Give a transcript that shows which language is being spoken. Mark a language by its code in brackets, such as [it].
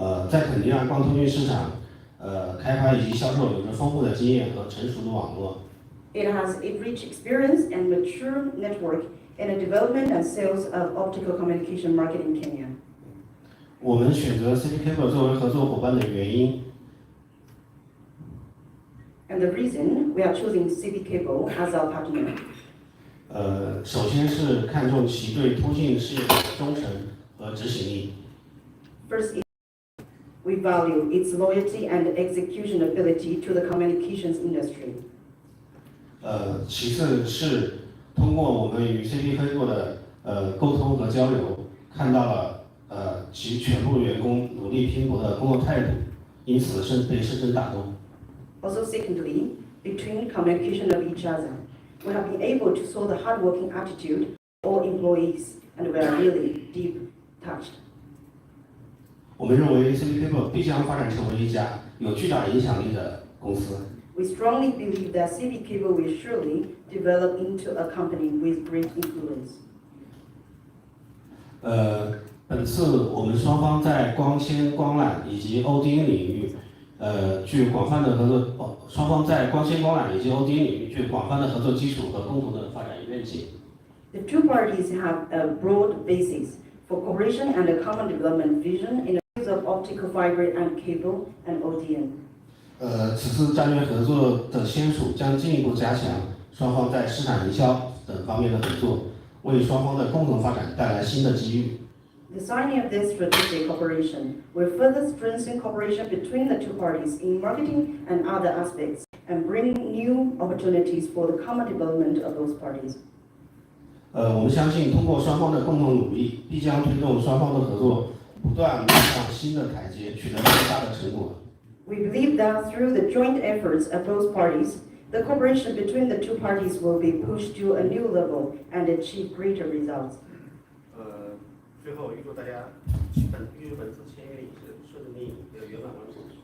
[zh] 在肯尼亚光通讯市场开发以及销售有着丰富的经验和成熟的网络。 [en] It has a rich experience and mature network in the development and sales of optical communication market in Kenya. [zh] 我们选择 FiberHome 作为合作伙伴的原因。 [en] And the reason we are choosing FiberHome as our partner. [zh] 首先是看重其对通信事业的忠诚和执行力。 [en] First, we value its loyalty and execution ability to the communications industry. [zh] 其次是通过我们与 FiberHome 的沟通和交流，看到了其全部员工努力拼搏的工作态度，因此被深深打动。 [en] Also, secondly, between communication of each other, we have been able to saw the hardworking attitude of all employees, and we are really deep touched. [zh] 我们认为 FiberHome 必将发展成为一家有巨大影响力的公司。 [en] We strongly believe that FiberHome will surely develop into a company with great influence. [zh] 本次我们双方在光纤、光缆以及 ODN 领域，具有广泛的合作。双方在光纤、光缆以及 ODN 领域具有广泛的合作基础和共同的发展愿景。 [en] The two parties have a broad basis for cooperation and a common development vision in the use of optical fiber and cable and ODN. [zh] 此次战略合作的签署将进一步加强双方在市场营销等方面的合作，为双方的共同发展带来新的机遇。 [en] The signing of this strategic cooperation will further strengthen cooperation between the two parties in marketing and other aspects, and bring new opportunities for the common development of those parties. [zh] 我们相信，通过双方的共同努力，必将推动双方的合作不断迈上新的台阶，取得更大的成果。 [en] We believe that through the joint efforts of both parties, the cooperation between the two parties will be pushed to a new level and achieve greater results. [zh] 最后预祝大家本次签约仪式顺利圆满完成。